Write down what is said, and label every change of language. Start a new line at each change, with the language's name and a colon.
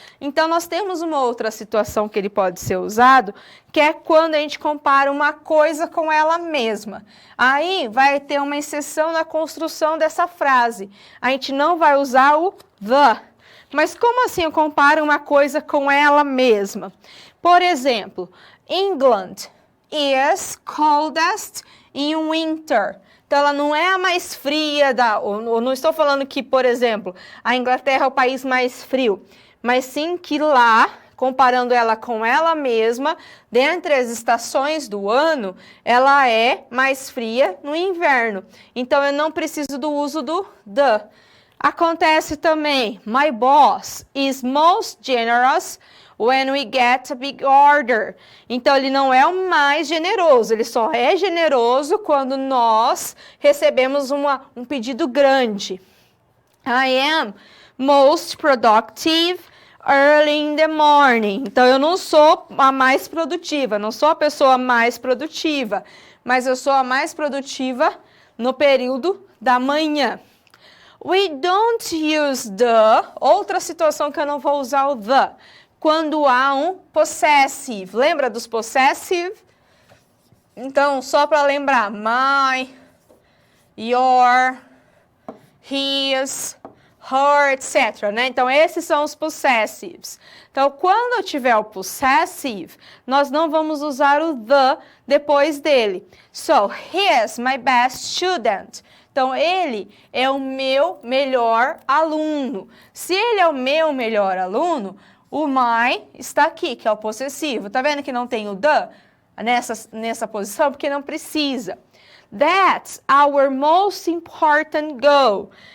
Portuguese: Então, nós temos uma outra situação que ele pode ser usado, que é quando a gente compara uma coisa com ela mesma. Aí, vai ter uma exceção na construção dessa frase. A gente não vai usar o the. Mas como assim eu comparo uma coisa com ela mesma? Por exemplo,
English: England is coldest in winter.
Portuguese: Então, ela não é a mais fria eu não estou falando que, por exemplo, a Inglaterra é o país mais frio, mas sim que lá, comparando ela com ela mesma, dentre as estações do ano, ela é mais fria no inverno. Então, eu não preciso do uso do the. Acontece também,
English: my boss is most generous when we get a big order.
Portuguese: Então, ele não é o mais generoso, ele só é generoso quando nós recebemos um pedido grande.
English: I am most productive early in the morning.
Portuguese: Então, eu não sou a mais produtiva, não sou a pessoa mais produtiva, mas eu sou a mais produtiva no período da manhã.
English: We don't use the,
Portuguese: outra situação que eu não vou usar o the, quando há um possessive. Lembra dos possessive? Então, só para lembrar, my, your, his, her, etc. Né? Então, esses são os possessives. Então, quando eu tiver o possessive, nós não vamos usar o the depois dele.
English: So, he is my best student.
Portuguese: Então, ele é o meu melhor aluno. Se ele é o meu melhor aluno, o my está aqui, que é o possessivo. Tá vendo que não tem o the nessa posição? Porque não precisa.
English: That's our most important goal.